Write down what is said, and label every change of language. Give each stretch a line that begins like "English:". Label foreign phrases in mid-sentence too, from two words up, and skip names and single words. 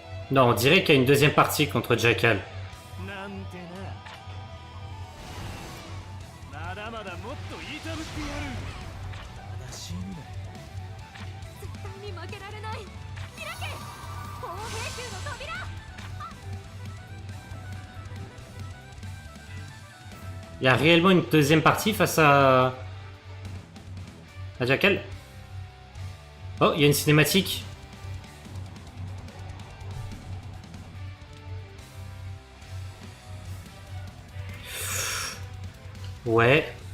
French: Non, on dirait qu'il y a une deuxième partie contre Jackal.
Japanese: なんてな。まだまだもっといたぶってやる。まだ死ぬな。絶対に負けられない。開け砲兵衆の扉。
French: Il y a réellement une deuxième partie face à Jackal. Oh, il y a une cinématique. Ouais.